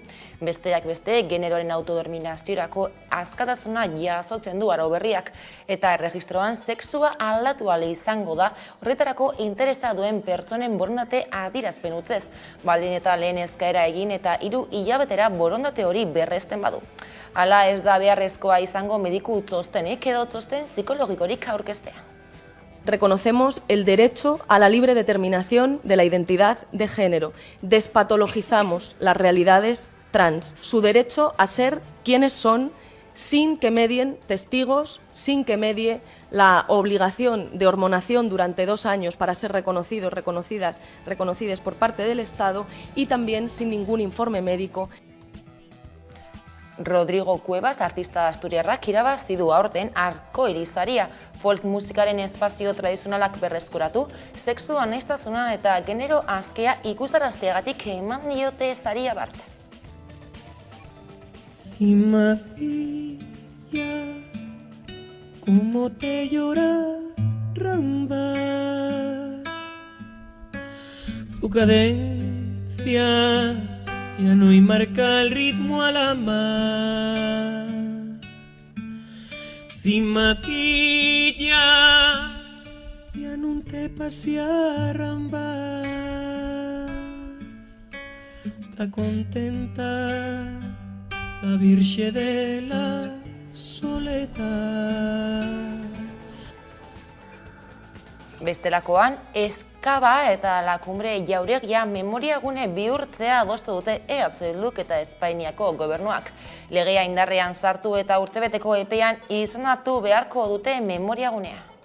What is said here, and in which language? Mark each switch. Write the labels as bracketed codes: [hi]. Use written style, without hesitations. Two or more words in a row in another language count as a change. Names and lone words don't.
[eu] Besteak beste, generoaren autodeterminaziorako askatasuna jasotzen du arau berriak, eta erregistroan sexua aldatu ahal izango da, horretarako interesa duen pertsonen borondate adierazpen utzez, baldin eta lehen eskaera egin eta 3 hilabetera borondate hori berresten badu. Hala ez da beharrezkoa izango mediku txostenik edo txosten psikologikorik aurkeztea. [es] Reconocemos el derecho a la libre determinación de la identidad de género. Despatologizamos las realidades trans, su derecho a ser quienes son, sin que medien testigos, sin que medie la obligación de hormonación durante 2 años para ser reconocidos, reconocidas por parte del Estado, y también sin ningún informe médico. [eu] Rodrigo Cuevas, artista asturiarrak, irabazi du aurten arko-irisaria, folk musikaren espazio tradizionalak berreskuratu, sexu aniztasuna eta genero askea ikustarazteagatik eman diote saria bart. [es] Cima ella, como te llora ramba, tu cadencia ya no hay marca el ritmo a la mar. Cima pilla, ya no te pasea ramba. Está contenta la Virgen de la Soledad. [eu] Bestelakoan, Eskaba eta La Cumbre jauregia memoriagune bihurtzea adostu dute EH Bilduk eta Espainiako gobernuak. Legea indarrean sartu eta urtebeteko epean izendatu beharko dute memoriagunea.